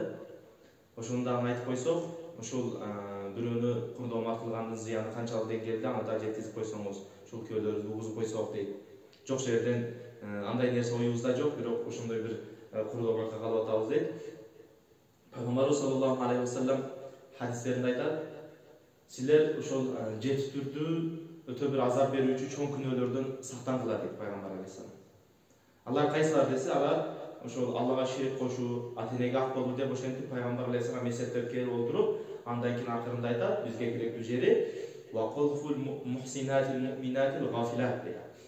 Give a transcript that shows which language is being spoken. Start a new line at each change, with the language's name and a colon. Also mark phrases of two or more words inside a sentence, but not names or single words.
Kyrgyz: Ошону дагы айтып койсок, ушул бирөөнү курдоомат кылгандын зыяны канчалык деңгээлде, аны да жеткизип койсоңуз, ушул күйөөлөрүбүздү угузуп койсок дейт. Жок жерден андай нерсе оюбузда жок, бирок ошондой бир курдооматка калып атабыз дейт. Пайгамбарыбыз
Arabic: صلى الله عليه وسلم
Kyrgyz: хадистеринде айтат, силер ошол жети түрдүү өтө бир азап берүүчү чоң күнөөлөрдөн сактангыла дейт пайгамбар алейхиссалам. Алар кайсылар десе, алар ошол Аллага ширик кошуу, ата-энеге ак болуу деп ошентип пайгамбар алейхиссалам эсептеп келип олтуруп, андан кийин акырында айтат, бизге керектүү жери
Arabic: وقذف المحصنات المؤمنات الغافلات
Kyrgyz: дейт.